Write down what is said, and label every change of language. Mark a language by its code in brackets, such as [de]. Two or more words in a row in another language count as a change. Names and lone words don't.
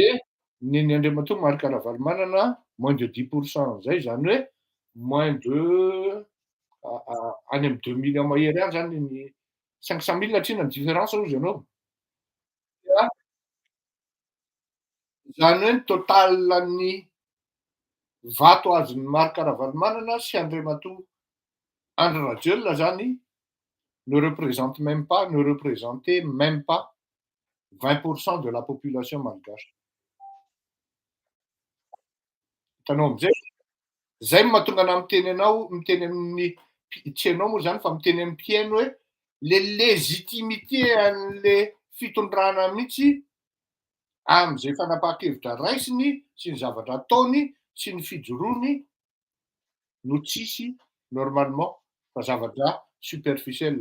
[mg] De ny andriamatoa Marc Ravalomanana [fr] moins de 10% [mg] zay zany hoe [fr] moins de [mg] any amin'ny 2 millions mahery any zany ny 500 000 tsinona ny différence hozy ianao. A zany hoe ny totalan'ny vato azon'ny Marc Ravalomanana sy andriamatoa Andry Rajoelina zany [fr] ne représente même pas, ne représentait même pas 20% de la population malgache. [mg] Hitanao am'zay, zay ny mahatonga anahy miteny amin'ny tsy anao moa zany fa miteny amin'ny mpihaino hoe [fr] le légitimité [mg] an'le fitondrana mihitsy am'zay fanapahan-kevitra raisiny sy ny zavatra ataony sy ny fijoroany no tsisy normalement fa zavatra superficiel.